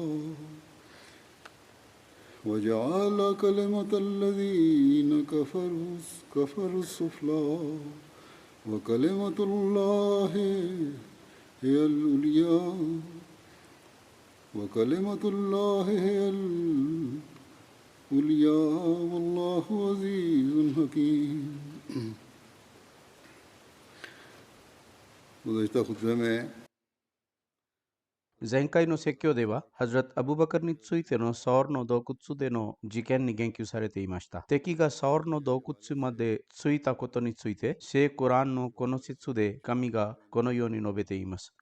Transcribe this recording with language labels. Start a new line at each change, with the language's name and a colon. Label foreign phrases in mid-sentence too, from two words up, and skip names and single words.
Arabic: وجعل كلمة الذين كفروا السفلى وكلمة الله هي العليا وكلمة الله هي العليا والله عزيز حكيم
Urdu: گزشتہ خطبے میں
Japanese: 前回の説教では、ハズラット・アブバカルについてのサオルの洞窟での事件に言及されていました。敵がサオルの洞窟まで着いたことについて、聖コランのこの説で神がこのように述べています。